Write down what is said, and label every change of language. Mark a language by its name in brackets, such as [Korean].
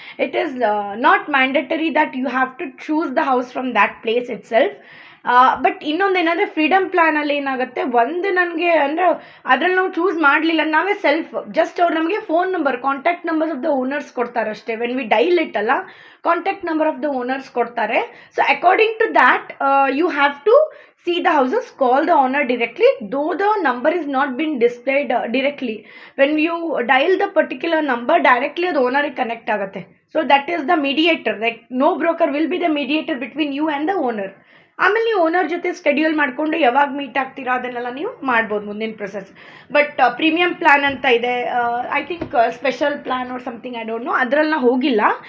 [English] It is not mandatory that you have to choose the house from that place itself. [Kannada] But ಇನ್ನೊಂದೇನಂದರೆ freedom ಪ್ಲ್ಯಾನಲ್ಲಿ ಏನಾಗುತ್ತೆ, ಒಂದು ನನಗೆ ಅಂದರೆ ಅದರಲ್ಲಿ ನಾವು ಚೂಸ್ ಮಾಡಲಿಲ್ಲ, ನಾವೇ ಸೆಲ್ಫ್ ಜಸ್ಟ್ ಅವ್ರು ನಮಗೆ phone number, [English] contact numbers of the owners [Kannada] ಕೊಡ್ತಾರೆ ಅಷ್ಟೇ. [English] when we dial it ಅಲ್ಲ, contact number of the owners [Kannada] ಕೊಡ್ತಾರೆ. [English] So according to that you have to see the houses, call the owner directly, though the number is not been displayed directly. When you dial the particular number directly, the owner connect [Kannada] ಆಗುತ್ತೆ. [English] So that is the mediator, like no broker will be the mediator between you and the owner. [Kannada] ಆಮೇಲೆ ನೀವು owner ಜೊತೆ schedule ಮಾಡಿಕೊಂಡು ಯಾವಾಗ meet ಆಗ್ತೀರಾ ಅದನ್ನೆಲ್ಲ ನೀವು ಮಾಡ್ಬೋದು ಮುಂದಿನ ಪ್ರೊಸೆಸ್. ಬಟ್ ಪ್ರೀಮಿಯಂ ಪ್ಲ್ಯಾನ್ ಅಂತ ಇದೆ, [English] I think special plan or something, I don't know, [Kannada] ಅದರಲ್ಲಿ ನಾವು ಹೋಗಿಲ್ಲ.